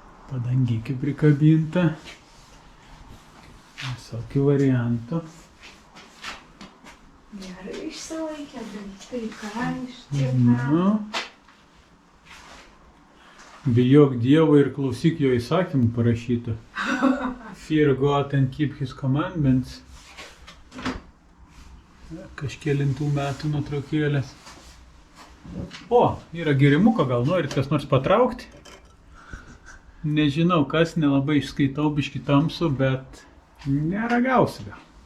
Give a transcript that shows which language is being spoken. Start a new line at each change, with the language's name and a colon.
Lithuanian: Padangykių prikabinta. Visokių variantų. Gerai išsilaikė, tai ką iš tiek metų. Nu. Bijok Dievo ir klausyk jo įsakymų parašyta.
English: Fear God and keep his commandments.
Lithuanian: Kažkėlintų metų nuotraukėlės. O, yra gėrimuko, gal norit kas nors patraukti? Nežinau kas, nelabai išskaitau biškį tamsų, bet neragausiu gal.